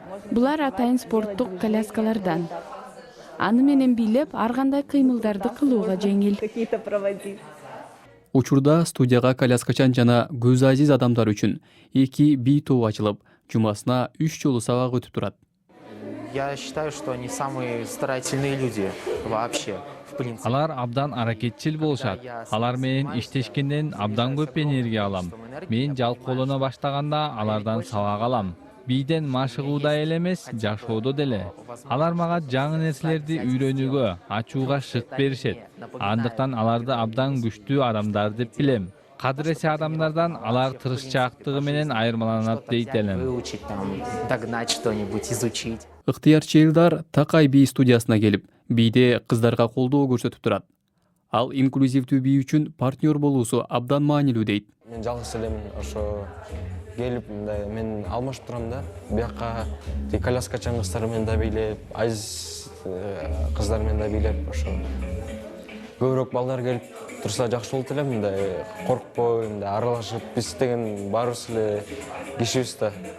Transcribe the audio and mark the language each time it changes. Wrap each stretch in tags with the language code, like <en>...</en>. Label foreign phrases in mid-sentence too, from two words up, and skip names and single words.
<ky>Булар атайын спорттук коляскалардан. Аны менен бийлеп, ар кандай кыймылдарды кылууга жеңил. Учурда студияга коляскачан жана көзү азиз адамдар үчүн 2 би тобу ачылып, жумасына 3 жолу сабак өтүп турат.</ky> <ru>Я считаю, что они самые старательные люди вообще.</ru> <ky>Алар абдан аракетчил болушат. Алар менен иштешкенден абдан көп энергия алам. Мен жалп колдоно баштаганда алардан сабак алам. Бийден машыгууда эле эмес, жашоодо деле. Алар мага жаңы нерселерди үйрөнүүгө, ачууга шык беришет. Андыктан аларды абдан күчтүү адамдар деп билем. Кадыресе адамдардан алар тырышчаактыгы менен айырмаланат дейт элем.</ky> <ru>Выучить там, догнать что-нибудь, изучить.</ru> <ky>Ыктыярчы элдар Такай би студиясына келип, бийде кыздарга колдоо көрсөтүп турат. Ал инклюзивдүү бий үчүн партнер болуусу абдан маанилүү дейт. Мен жалгыз элемин, ошо келип мындай мен алмашып турам да. Бияка коляскачан кыздар менен да бийлеп, айыз кыздар менен да бийлеп, ошо көбүрөөк балдар келип турса жакшы болот элем, мындай коркпой, мындай аралашып, биз деген баарыбыз эле кишибиз да.</ky>